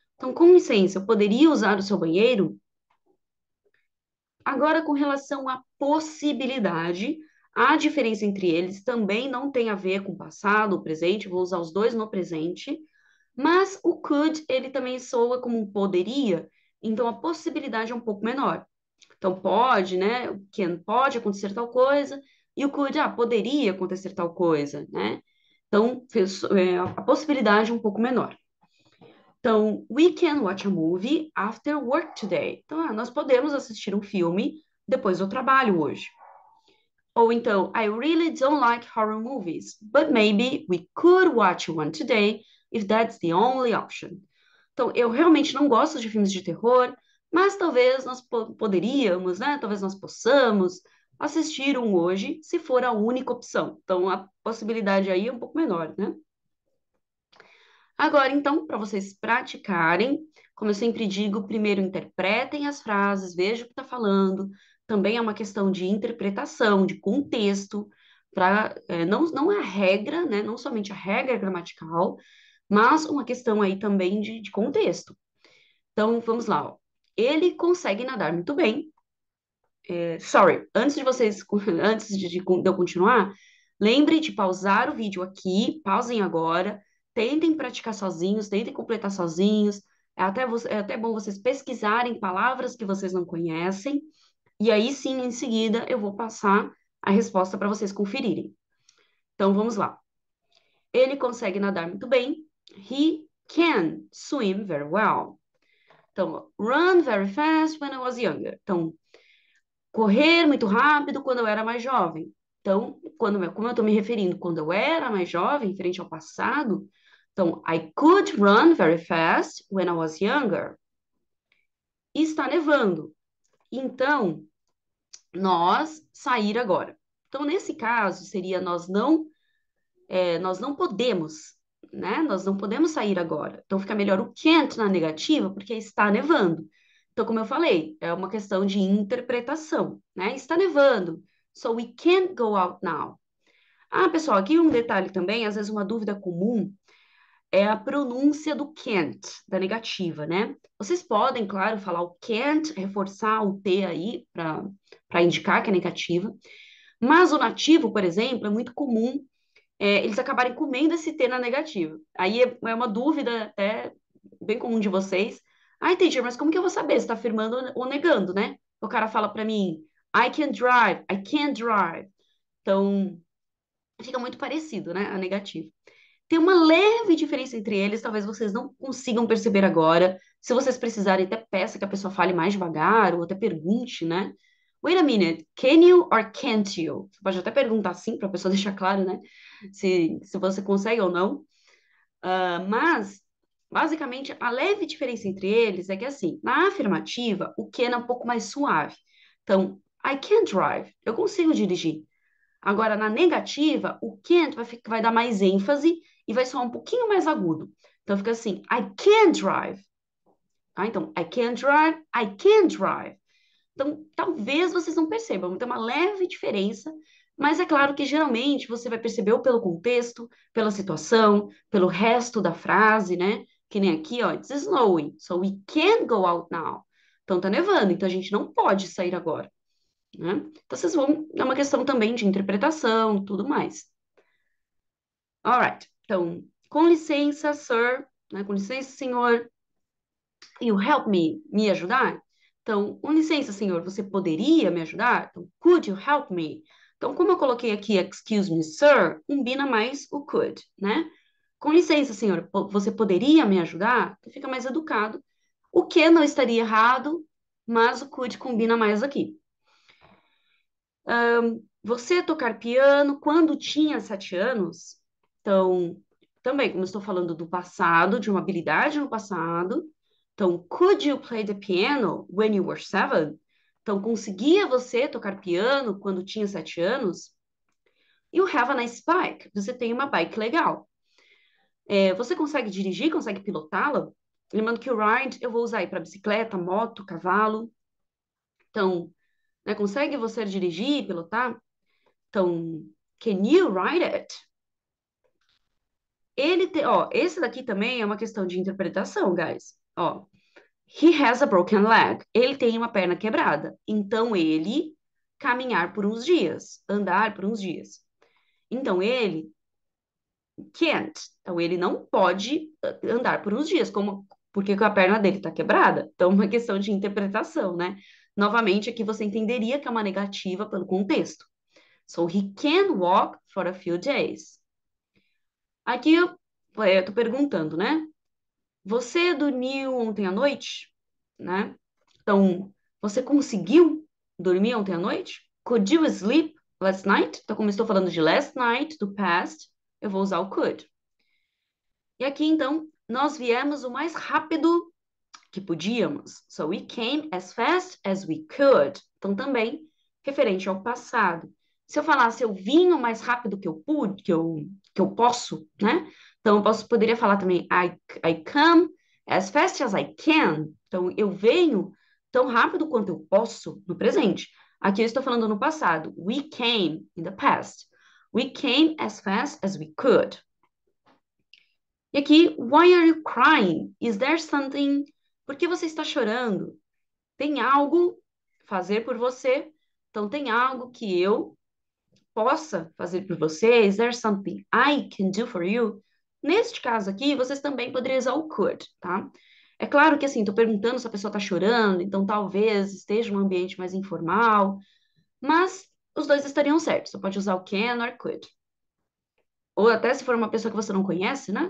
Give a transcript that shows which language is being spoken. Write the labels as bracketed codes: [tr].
[pt] Então, com licença, eu poderia usar o seu banheiro? Agora, com relação à possibilidade, a diferença entre eles também não tem a ver com passado ou presente, vou usar os dois no presente, mas o could, ele também soa como um poderia, então a possibilidade é um pouco menor. Então pode, né? O can pode acontecer tal coisa, e o could, poderia acontecer tal coisa, né? Então, a possibilidade é um pouco menor. [en] Então, we can watch a movie after work today. [pt] Então, nós podemos assistir um filme depois do trabalho hoje. [en] Ou então, I really don't like horror movies, but maybe we could watch one today if that's the only option. [pt] Então, eu realmente não gosto de filmes de terror, mas talvez nós poderíamos, né? Talvez nós possamos assistir um hoje, se for a única opção. Então, a possibilidade aí é um pouco menor, né? Agora, então, para vocês praticarem, como eu sempre digo, primeiro interpretem as frases, vejam o que está falando. Também é uma questão de interpretação, de contexto, não é a regra, né? Não somente a regra gramatical, mas uma questão aí também de contexto. Então, vamos lá, ó. Ele consegue nadar muito bem. Sorry, antes de vocês, antes de eu continuar, lembre de pausar o vídeo aqui, pausem agora, tentem praticar sozinhos, tentem completar sozinhos. É até bom vocês pesquisarem palavras que vocês não conhecem, e aí sim, em seguida, eu vou passar a resposta para vocês conferirem. Então, vamos lá. Ele consegue nadar muito bem. [en] He can swim very well. Então, run very fast when I was younger. [pt] Então, correr muito rápido quando eu era mais jovem. Então, como eu estou me referindo quando eu era mais jovem, frente ao passado, então, [en] I could run very fast when I was younger. [pt] E está nevando. Então, nós sair agora. Então, nesse caso, seria nós não podemos, né? Nós não podemos sair agora. Então, fica melhor o can't na negativa, porque está nevando. Então, como eu falei, é uma questão de interpretação, né? Está nevando, [en] so we can't go out now. [pt] Pessoal, aqui um detalhe também, às vezes uma dúvida comum é a pronúncia do can't, da negativa, né? Vocês podem, claro, falar o can't, reforçar o T aí para indicar que é negativa, mas o nativo, por exemplo, é muito comum eles acabarem comendo esse T na negativa. Aí é uma dúvida até bem comum de vocês. Ai, teacher, mas como que eu vou saber se está afirmando ou negando, né? O cara fala para mim, [en] I can drive, I can't drive. [pt] Então, fica muito parecido, né? A negativa. Tem uma leve diferença entre eles, talvez vocês não consigam perceber agora. Se vocês precisarem, até peça que a pessoa fale mais devagar, ou até pergunte, né? [en] Wait a minute, can you or can't you? [pt] Você pode até perguntar assim para a pessoa deixar claro, né? Se você consegue ou não. Mas, basicamente, a leve diferença entre eles é que, assim, na afirmativa, o can é um pouco mais suave. Então, [en] I can drive, [pt] eu consigo dirigir. Agora, na negativa, o can't vai dar mais ênfase e vai soar um pouquinho mais agudo. Então, fica assim, [en] I can drive. Então, I can drive, I can drive. [pt] Então, talvez vocês não percebam, tem uma leve diferença, Mas é claro que geralmente você vai perceber ou pelo contexto, pela situação, pelo resto da frase, né? Que nem aqui, ó, [en] it's snowing, so we can't go out now. [pt] Então tá nevando, então a gente não pode sair agora, né? Então vocês vão, é uma questão também de interpretação, tudo mais. Alright, então, com licença, sir, né? Com licença, senhor, [en] you help me, [pt] me ajudar? Então, com licença, senhor, você poderia me ajudar? Então, [en] could you help me? [pt] Então, como eu coloquei aqui, [en] excuse me, sir, [pt] combina mais o could, né? Com licença, senhor, você poderia me ajudar? Então, fica mais educado. O que não estaria errado, mas o could combina mais aqui. Você tocar piano quando tinha 7 anos? Então, também, como eu estou falando do passado, de uma habilidade no passado. [en] Então, could you play the piano when you were 7? [pt] Então, conseguia você tocar piano quando tinha 7 anos? [en] You have a nice bike. [pt] Você tem uma bike legal. Você consegue dirigir, consegue pilotá-la? Lembrando que o ride eu vou usar aí para bicicleta, moto, cavalo. Então, né, consegue você dirigir, pilotar? Então, [en] can you ride it? [pt] Ó, esse daqui também é uma questão de interpretação, guys. Ó, [en] he has a broken leg. [pt] Ele tem uma perna quebrada. Então, ele caminhar por uns dias, andar por uns dias. Então, ele can't. Então, ele não pode andar por uns dias, porque a perna dele está quebrada. Então, uma questão de interpretação, né? Novamente, aqui você entenderia que é uma negativa pelo contexto. [en] So, he can walk for a few days. [pt] Aqui eu tô perguntando, né? Você dormiu ontem à noite? Né? Então, você conseguiu dormir ontem à noite? [en] Could you sleep last night? [pt] Então, como eu estou falando de last night, do past, eu vou usar o could. E aqui, então, nós viemos o mais rápido que podíamos. [en] So we came as fast as we could. [pt] Então, também referente ao passado. Se eu falasse eu vim o mais rápido que eu pude, que eu posso, né? Então, poderia falar também [en] I come as fast as I can. [pt] Então, eu venho tão rápido quanto eu posso no presente. Aqui eu estou falando no passado. [en] We came in the past. We came as fast as we could. E aqui, why are you crying? Is there something? [pt] Por que você está chorando? Tem algo fazer por você? Então, tem algo que eu possa fazer por você? [en] Is there something I can do for you? [pt] Neste caso aqui, vocês também poderiam usar o could, tá? É claro que assim, estou perguntando se a pessoa está chorando, então talvez esteja um ambiente mais informal, mas os dois estariam certos. Você pode usar o can or could. Ou até se for uma pessoa que você não conhece, né?